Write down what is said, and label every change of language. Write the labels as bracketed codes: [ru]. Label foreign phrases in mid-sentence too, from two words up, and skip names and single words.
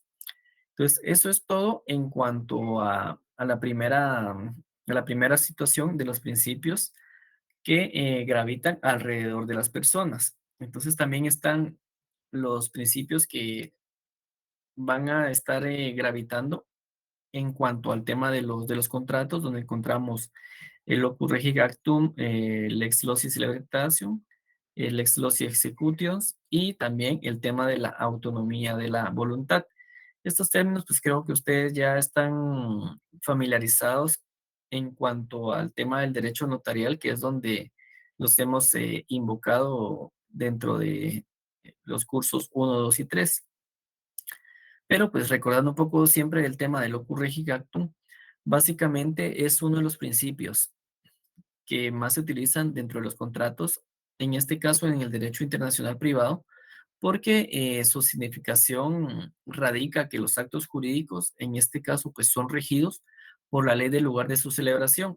[es] Entonces, eso es todo en cuanto a la primera situación de los principios que gravitan alrededor de las personas. Entonces, también están los principios que van a estar gravitando en cuanto al tema de los contratos, donde encontramos el [la] opus regi actum, lex loci celebritatio, [es] el [la] lex loci executios [es] y también el tema de la autonomía de la voluntad. Estos términos, pues creo que ustedes ya están familiarizados en cuanto al tema del derecho notarial, que es donde los hemos invocado dentro de los cursos 1, 2 y 3. Pero pues recordando un poco siempre el tema del [la] opus regi actum, [es] básicamente es uno de los principios que más se utilizan dentro de los contratos, en este caso en el derecho internacional privado, porque su significación radica que los actos jurídicos, en este caso, pues son regidos por la ley del lugar de su celebración.